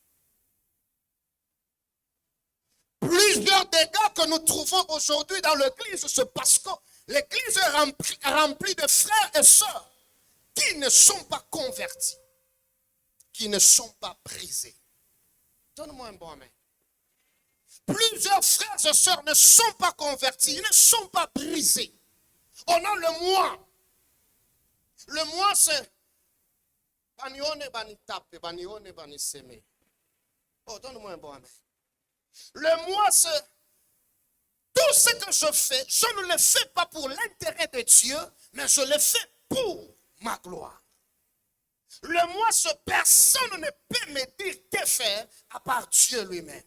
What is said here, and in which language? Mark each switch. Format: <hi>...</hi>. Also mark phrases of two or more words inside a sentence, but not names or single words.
<fr>Plusieurs dégâts que nous trouvons aujourd'hui dans l'église, c'est parce que l'église est remplie de frères et sœurs qui ne sont pas convertis, qui ne sont pas brisés. Donne-moi un bon amen. Plusieurs frères et sœurs ne sont pas convertis, ils ne sont pas brisés. On a le moi. Le moi, c'est banione banitape, banione baniseme. Oh, donne-moi un bon amen. Le moi, c'est tout ce que je fais, je ne le fais pas pour l'intérêt de Dieu, mais je le fais pour ma gloire. Le moi, c'est personne ne peut me dire que faire à part Dieu lui-même.</fr>